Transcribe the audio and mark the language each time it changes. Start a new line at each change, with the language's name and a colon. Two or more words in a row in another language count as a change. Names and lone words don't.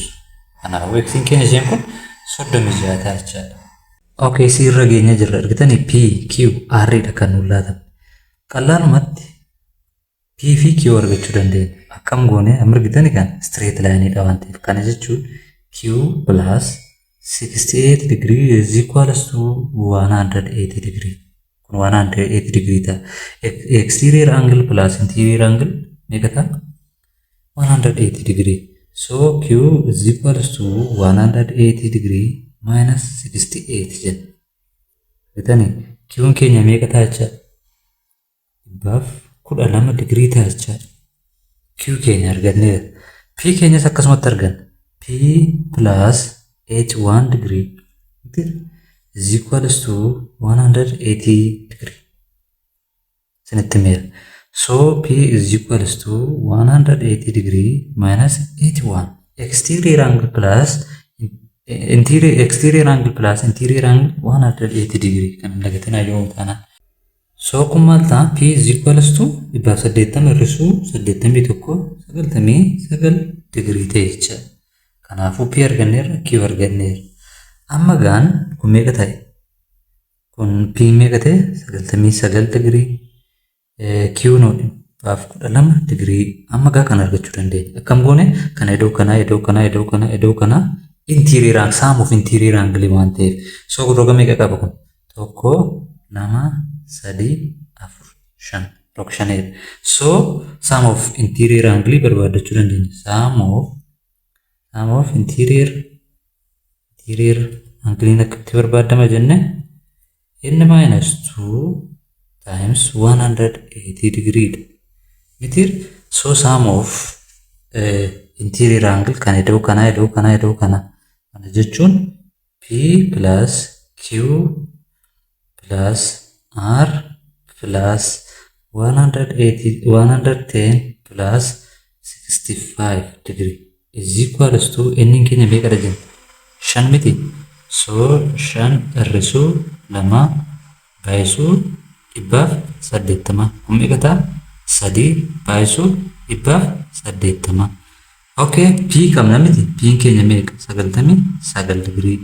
Oromo: Kanaafuu x-in keenya isheen kun 36 ta'a jechaadha. Okay, si irra geenya jirra. Argitanii p, q, r dha kan nuuf laatan. Qal'aanumatti p fi q argachuu dandeenya. Akkam goone amma argitanii kan
English: straight line
Oromo: dha waan ta'eef kana jechuun
English: q plus 68 degree is equals to 180 degree.
Oromo: Kun 180 degree ta'a.
English: Exterior angle plus interior angle
Oromo: meeqa ta'a?
English: 180 degree. So q is equals to 180 degree minus 68 jenna.
Oromo: Argitanii q'n keenya meeqa ta'a jechaadha? 12 degree ta'a jechaadha. Q keenya arganneera. P keenyas akkasumatti arganna.
English: P plus 81 degree is equals to 180 degree.
Oromo: Sinitti meera.
English: So P is equals to 180 degree minus 81. Exterior angle plus interior angle 180 degree.
Oromo: Kan dagatinaa yoo taanaan. So kun maal ta'a?
English: P is equals to
Oromo: 80 irrisuu 81 degree ta'e jechaadha. Kanaafuu P arganneerra, Q arganneerra. Amma gaan kun meeqa ta'e? Kun P meeqa ta'e? 99 degree. Q no 12 degree. Amma gaa kan argachuu dandeenya. Akkam goone kana iddoo kana
English: interior sum of interior angle
Oromo: waan ta'eef. So roga meeqa qaba kun? 1 2 3 4 5
English: So sum of interior angle
Oromo: barbaadachuu dandeenya.
English: Sum of interior angle
Oromo: akkamitti barbaadama jenne? Inni -2 times 180 degree mitir.
English: So sum of interior angle
Oromo: kan iddoo kana jechuun
English: P plus Q plus R plus 110 plus 65 degree is equals to
Oromo: inni keenya meeqa dha jenna? 5 miti. So 5 irrisuu 2 baay'isuu 180. Kun meeqa ta'a? 3 baay'isuu 180. Okay, P qabna miti. P keenya meeqa? 99 degree.